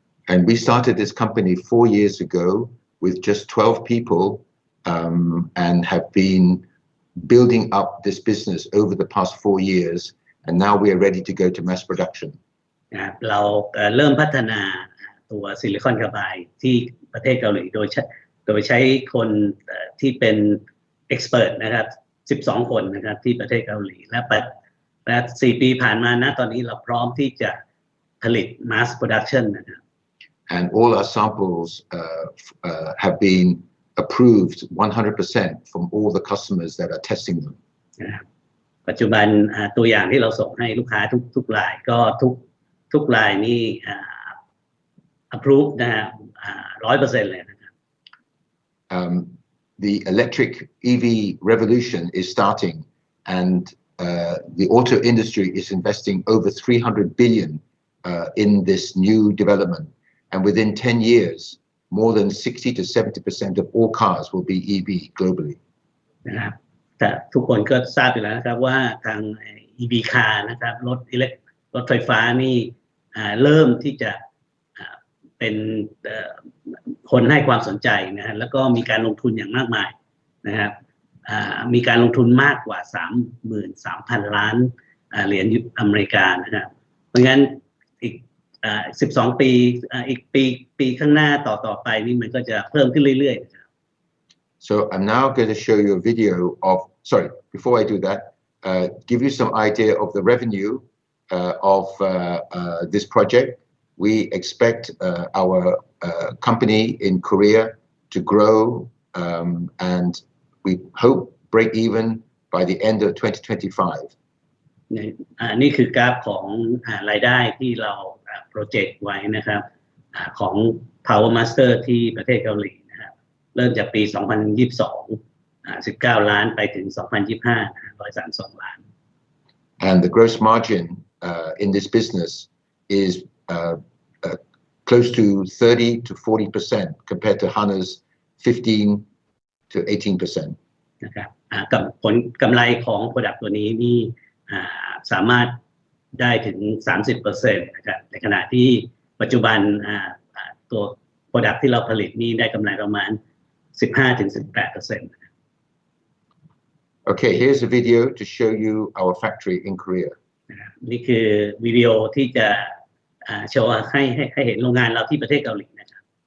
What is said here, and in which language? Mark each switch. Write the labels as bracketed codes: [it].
[en] And we started this company 4 years ago with just 12 people and have been building up this business over the past 4 years, and now we are ready to go to mass production. [th] เราเริ่มพัฒนาตัวซิลิคอนคาร์ไบด์ที่ประเทศเกาหลีโดยใช้คนที่เป็น expert นะครับ12 คนนะครับที่ประเทศเกาหลีและ4 ปีผ่านมานะตอนนี้เราพร้อมที่จะผลิต mass production นะครับ [en] And all our samples have been approved 100% from all the customers that are testing them. [th] ปัจจุบันตัวอย่างที่เราส่งให้ลูกค้าทุกรายก็ทุกรายนี่approve นะฮะ 100% เลยนะครับ [en] The electric EV revolution is starting, and the auto industry is investing over 300 billion in this new development. And within 10 years, more than 60 to 70% of all cars will be EV globally. [th] นะครับ แต่ทุกคนก็ทราบอยู่แล้วนะครับว่าทาง EV car นะครับรถไฟฟ้านี่เริ่มที่จะเป็นคนให้ความสนใจนะฮะแล้วก็มีการลงทุนอย่างมากมายนะครับมีการลงทุนมากกว่า 33,000 ล้านเหรียญอเมริกานะครับเพราะงั้นอีก12 ปีอีกปีข้างหน้าต่อไปนี่มันก็จะเพิ่มขึ้นเรื่อยๆ [en] So I'm now going to show you a video of, sorry, before I do that, give you some idea of the revenue of this project. We expect our company in Korea to grow and we hope break even by the end of 2025. [th] นี่คือกราฟของรายได้ที่เราโปรเจกต์ไว้นะครับของ Power Master ที่ประเทศเกาหลีนะครับเริ่มจากปี 2022 19 ล้านไปถึง 2025 132 ล้าน [en] And the gross margin in this business is close to 30 to 40% compared to HANA's 15 to 18%. [th] นะครับกับผลกำไรของ Product ตัวนี้นี่สามารถได้ถึง 30% นะครับในขณะที่ปัจจุบันตัว Product ที่เราผลิตนี่ได้กำไรประมาณ 15 ถึง 18%. [en] Okay, here's a video to show you our factory in Korea. [th] นี่คือวิดีโอที่จะโชว์ให้เห็นโรงงานเราที่ประเทศเกาหลีนะครับ